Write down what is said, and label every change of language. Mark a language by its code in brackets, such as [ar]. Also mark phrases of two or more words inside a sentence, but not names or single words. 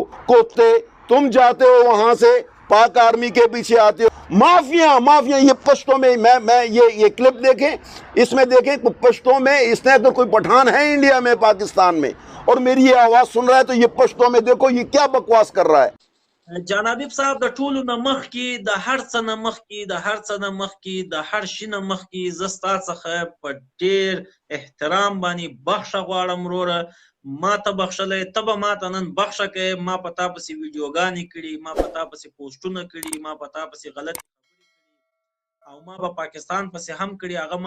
[ur] کوتے تم جاتے ہو وہاں سے پاک آرمی کے پیچھے آتے ہو۔ مافیا یہ پشتوں میں یہ کلپ دیکھیں، اس میں دیکھیں پشتوں میں، اس نے اگر کوئی پٹھان ہے انڈیا میں، پاکستان میں، اور میری یہ آواز سن رہا ہے تو یہ پشتوں میں دیکھو یہ کیا بکواس کر رہا ہے۔ [ps] جنابیب صاحب د ټولو نه مخکې، د هر څه نه مخکې، د هر شي نه مخکې زه ستا څخه په ډېر احترام باندې بخښه غواړم وروره. ما ته بخښلی، ته به ما ته نن بخښه کوې. ما په تا پسې ویډیوګانې کړي، ما په تا پسې پوسټونه کړي، ما په تا پسې غلط او ما په پاکستان پسې هم کړي.